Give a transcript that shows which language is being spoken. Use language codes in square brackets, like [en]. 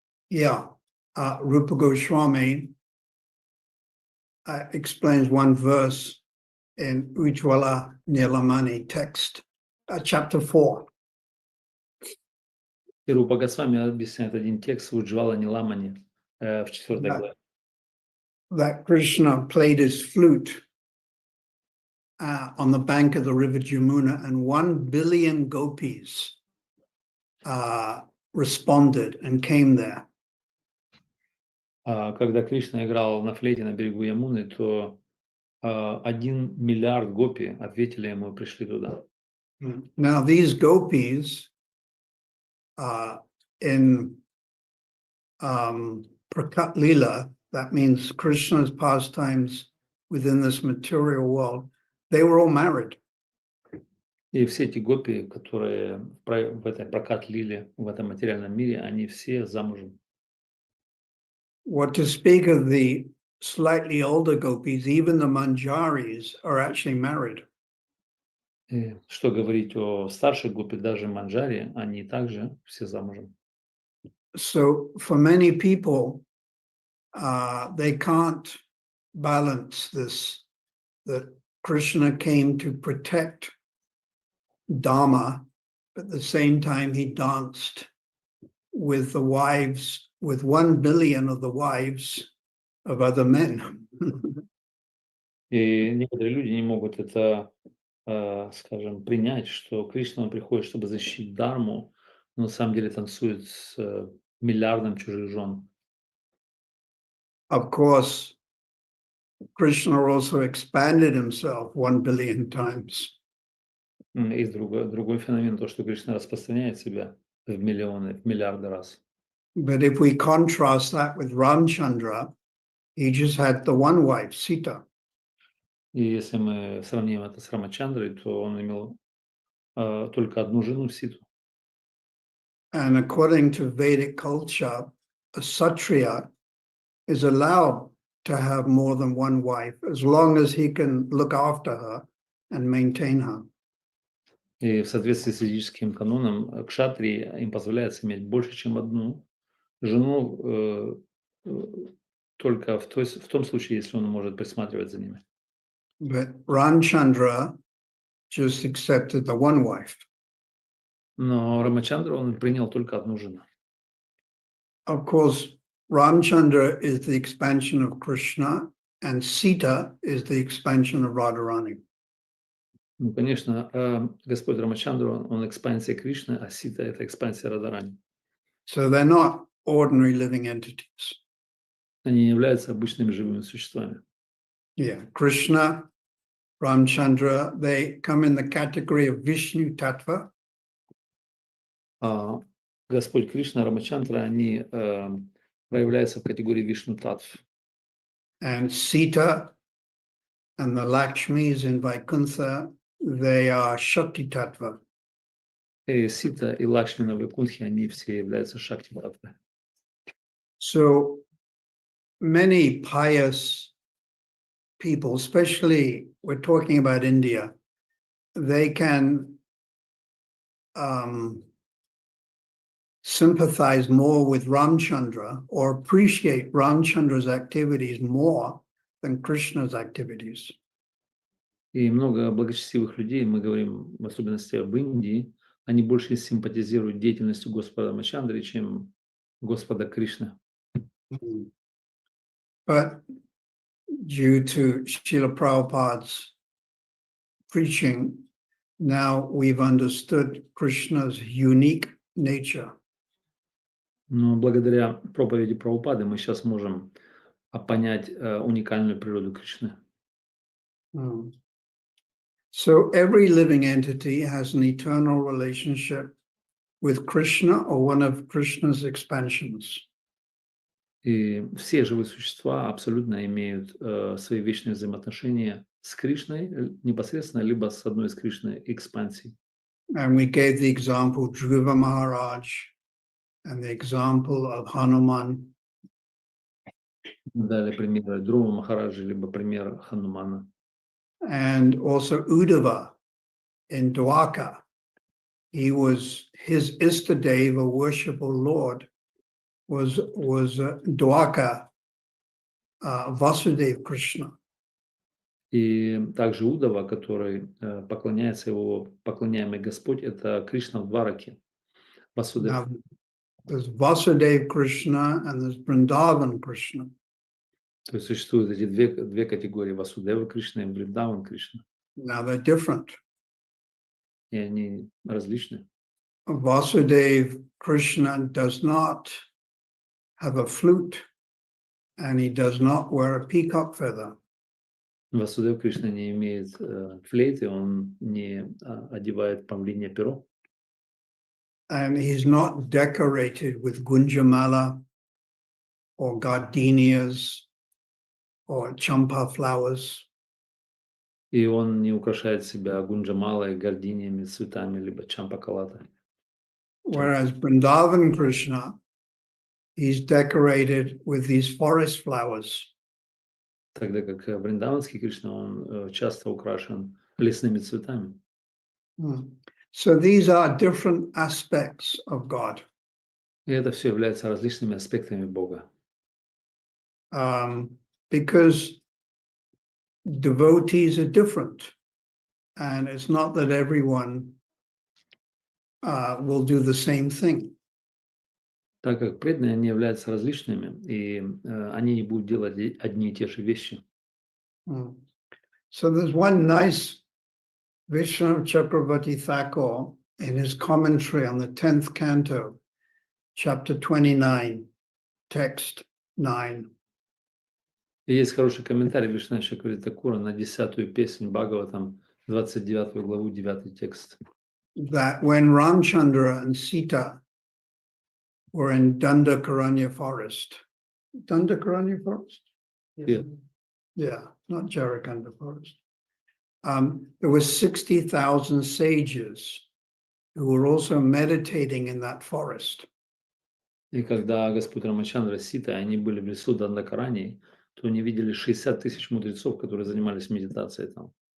[en] Yeah, Rupa Goswami explains one verse in Ujjwala Nilamani text, chapter 4. [ru] И Рупа Госвами объясняет один текст в Уджвала Ниламани в 4 главе. [en] That Krishna played his flute on the bank of the river Jamuna, and 1 billion gopis responded and came there. [ru] Когда Кришна играл на флейте на берегу Ямуны, то 1 миллиард гопи ответили ему и пришли туда. [en] Now these gopis in Prakat Lila, that means Krishna's pastimes within this material world, they were all married. [ru] И все эти гопи, которые в этой прокат-лиле, в этом материальном мире, они все замужем. [en] What to speak of the slightly older gopis, even the manjaris are actually married. [ru] И что говорить о старших гопи, даже манджари, они также все замужем. [en] So for many people, they can't balance this, that Krishna came to protect Dharma, but at the same time he danced with the wives, with 1 billion of the wives of other men. [ru] И некоторые люди не могут это, скажем, принять, что Кришна он приходит, чтобы защитить Дharму, но на самом деле танцует с миллиардом чужих жен. [en] Of course, Krishna also expanded himself 1 billion times. [ru] И другой феномен, то, что Кришна распространяет себя в миллионы, в миллиарды раз. [en] But if we contrast that with Ramchandra, he just had the one wife, Sita. [ru] И если мы сравним это с Рамачандрой, то он имел только одну жену, Ситу. [en] And according to Vedic culture, a Kshatriya is allowed to have more than one wife as long as he can look after her and maintain her. [ru] И в соответствии с ведическим каноном, кшатрии им позволяется иметь больше, чем одну жену, только в том случае, если он может присматривать за ними. [en] But Ramchandra just accepted the one wife. [ru] Но Рамачандра, он принял только одну жену. [en] Of course, Ramchandra is the expansion of Krishna, and Sita is the expansion of Radharani. [ru] Ну, конечно, Господь Рамачандра, он экспансия Кришны, а Сита – это экспансия Радharani. [en] So they're not ordinary living entities. [ru] Они не являются обычными живыми существами. [en] Yeah, Krishna, Ramchandra, they come in the category of Vishnu Tattva. [ru] Господь Кришна, Рамачандра, они проявляются в категории Вишну Татв. [en] And Sita and the Lakshmis in Vaikuntha, they are Shakti Tattva. [ru] И Сита и Лакшмина в Вайкунтхе, они все являются Шакти Татвой. [en] So many pious people, especially we're talking about India, they can sympathize more with Ramchandra or appreciate Ramchandra's activities more than Krishna's activities. [ru] И много благочестивых людей, мы говорим в особенности об Индии, они больше симпатизируют деятельностью Господа Рамачандры, чем Господа Кришны. [en] But due to Srila Prabhupada's preaching, now we've understood Krishna's unique nature. [ru] Но благодаря проповеди Прабхупады мы сейчас можем понять уникальную природу Кришны. Mm. [en] So every living entity has an eternal relationship with Krishna or one of Krishna's expansions. [ru] И все живые существа абсолютно имеют свои вечные взаимоотношения с Кришной непосредственно, либо с одной из Кришны экспансий. [en] And we gave the example Dhruva Maharaj and the example of Hanuman. [ru] Мы дали пример Друва Махараджа, либо пример Ханумана. [en] And also Uddhava in Dwaka. His Istadeva, worshipful Lord, was Dwaka, Vasudev Krishna. [ru] И также Удава, который поклоняется его, поклоняемый Господь, это Кришна в Двараке. Васудев. [en] Now, there's Vasudev Krishna and there's Vrindavan Krishna. [ru] То есть существуют эти две категории: Васудева Кришна и Вриндаван Кришна. [en] Now they're different. [ru] И они различны. [en] Vasudev Krishna does not have a flute and he does not wear a peacock feather. [ru] Васудев Кришна не имеет флейты, он не одевает павлинье перо. [en] And he's not decorated with gunjamala or gardenias or champa flowers. [ru] И он не украшает себя гунджамалой, гординиями, цветами, либо чампакалатой. [en] Whereas Vrindavan Krishna, he's decorated with these forest flowers. [ru] Тогда как Вриндаванский Кришна, он часто украшен лесными цветами. [en] So these are different aspects of God. [ru] И это все является различными аспектами Бога. [en] Because devotees are different. And it's not that everyone will do the same thing. [ru] Так как преданные, они являются различными, и они не будут делать одни и те же вещи. [en] So there's one nice Vishnu Chakravarti Thakur in his commentary on the 10th canto, chapter 29, text 9. [ru] И есть хороший комментарий Вишна Чакраварти Такура на 10-ю песнь Бхагаватам, 29 главу, 9 текст. [en] That when Ramchandra and Sita were in Dandakaranya forest. Dandakaranya forest? Yeah. Yeah, not Jarakanda forest. There were 60,000 sages who were also meditating in that forest. [ru] И когда Господь Рамачандра с Ситой, они были в лесу Дандакарани, то они видели 60 тысяч мудрецов, которые занимались медитацией там.